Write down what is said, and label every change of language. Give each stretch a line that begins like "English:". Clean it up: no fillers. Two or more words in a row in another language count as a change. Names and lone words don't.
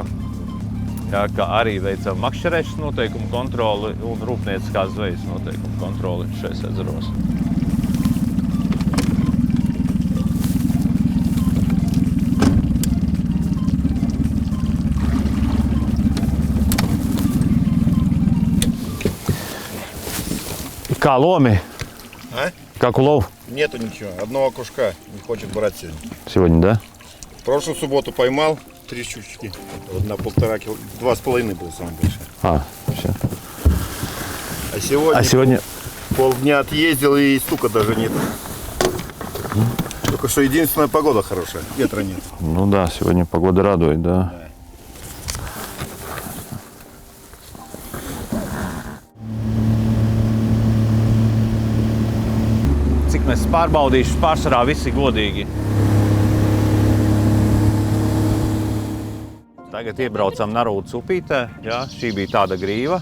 Latvian: Jā, kā arī veicam makšķerēšanas noteikumu kontroli un rūpnieciskās zvejas noteikumu kontroli šais ezeros. Kā lomi?
Russian: Как улов? Нету ничего. Одного окушка не хочет брать сегодня. Сегодня, да? Прошлую субботу поймал 3 щучки. Вот на 1,5 кило. 2,5 был самый большой. Все. А сегодня полдня отъездил и стука даже нет. Только что единственная погода хорошая. Ветра нет. Ну да, сегодня погода радует, да.
Latvian: Cik mēs pārbaudīšu, pārsvarā visi godīgi. Tagad iebraucam Narūtas upītē, jā, šī bija tāda grīva.